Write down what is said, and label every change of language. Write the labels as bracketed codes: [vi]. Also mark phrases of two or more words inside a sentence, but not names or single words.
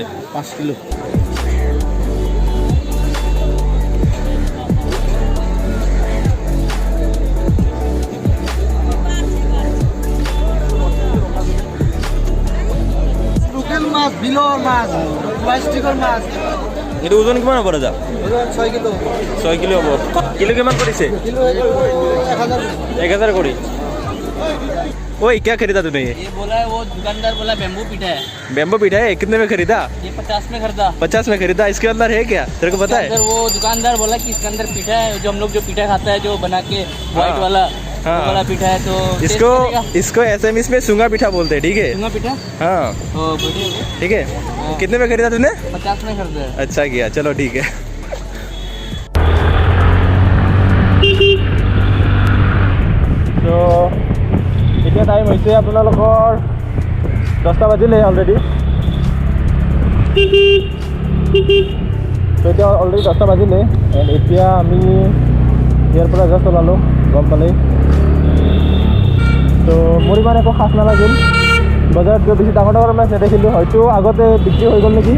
[as] 5 কিলো লোকেল মাছ বিলৰ মাছ প্লাষ্টিকৰ মাছ এইটো ওজন কিমান হ'ব দাদা 6 কিলো 6 কিলো হ'ব কিলো কিমান কৰিছে [hi] किलो 1000 কৰি ओए क्या खरीदा तूने ये बोला है वो दुकानदार बोला बेम्बू पीठा है कितने में खरीदा ये 50 में खरीदा 50 में खरीदा इसके अंदर है क्या तेरे को पता है अंदर वो दुकानदार बोला कि इसके अंदर पीठा है जो हम लोग जो पीठा खाता है जो बना के व्हाइट वाला वो वाला पीठा है तो इसको एसएमएस में सूंगा पीठा बोलते हैं ठीक है सूंगा पीठा हाँ ठीक है कितने में खरीदा तूने 50 में खरीदा अच्छा किया चलो ठीक है तो [as] এতিয়া টাইম হৈছে আপোনালোকৰ 10টা বাজিলে অলৰেডি তো এতিয়া অলৰেডি 10টা বাজিলে এণ্ড এতিয়া আমি ইয়াৰ পৰা জাষ্ট ওলালোঁ গম পালে তো মোৰ ইমান একো খাছ নালাগিল বজাৰত গৈ বেছি ডাঙৰ ডাঙৰ মাছ নেদেখিলোঁ হয়তো আগতে বিক্ৰী হৈ গ'ল নেকি